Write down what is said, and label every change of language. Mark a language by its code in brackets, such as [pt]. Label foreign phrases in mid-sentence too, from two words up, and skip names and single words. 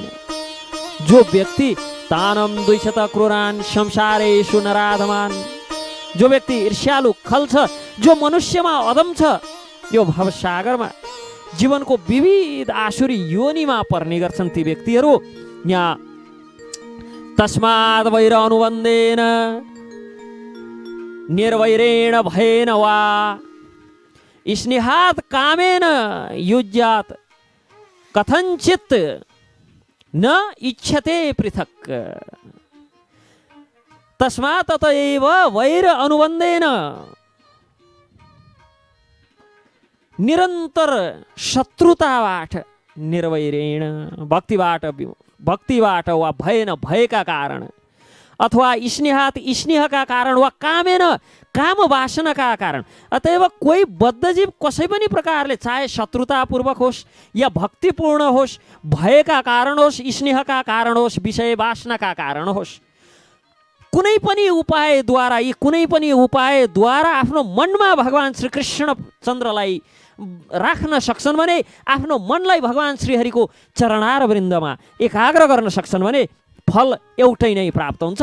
[ne] जो व्यक्ति [sa] तानम द्विषत क्रूरान संसारेषु नराधमान, [ne] जो व्यक्ति ईर्ष्यालु खल छ, जो मनुष्यमा अदम छ, यो भवसागरमा जीवनको विविध आसुरी योनिमा पर्ने गर्छन् ती व्यक्तिहरू। [sa] यहाँ तस्माद् वैर अनुबन्धेन निर्वैरेण भयेन वा स्नेहात् कामेन युज्यात् कथञ्चित् न इच्छते पृथक्। [ne] तस्मात् ततएव [sa] वैर अनुबन्धेन, [ne] निरन्तर शत्रुताबाट निर्वैरेण भक्तिबाट वा भएन भयका कारण अथवा स्नेहात् स्नेहका कारण वा कामेन काम वासनाका कारण। अतएव कोही बद्धजीव कसै पनि प्रकारले चाहे शत्रुतापूर्वक होस् या भक्तिपूर्ण होस्, भयका कारण होस्, स्नेहका कारण होस्, विषय वासनाका कारण होस्, कुनै पनि उपायद्वारा आफ्नो मनमा भगवान श्री कृष्ण चन्द्रलाई राख्न सक्छन् भने, आफ्नो मनलाई भगवान श्रीहरिको चरणार वृन्दमा एकाग्र गर्न सक्छन् भने फल एउटै नै प्राप्त हुन्छ।